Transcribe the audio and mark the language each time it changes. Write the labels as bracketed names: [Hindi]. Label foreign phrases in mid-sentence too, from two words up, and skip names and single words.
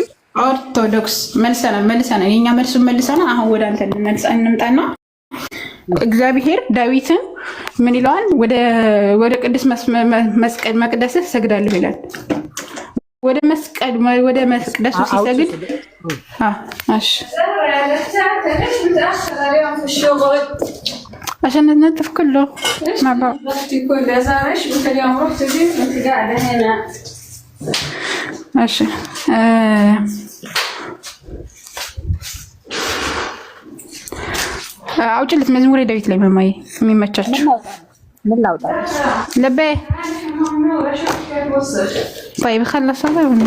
[Amharic] ኦርቶዶክስ መልሰናል። የኛ መልሱን መልሰናል። አሁን ወደ አንተ እንምጣና እግዚአብሔር ዳዊትን ምን ይለዋል? ወደ ቅዱስ መቅደስህ ሰግዳለሁ ይላል። ወደ መቅደሱ ሲሰግድ [Arabic] عشان ننظف كله مع بعض. [Amharic] ماشي አውጭለት መዝሙር ዳዊት ላይ መማይ የሚመቻችሁ ምን ላውጣ [Arabic] ለበይ طيب خلص هذا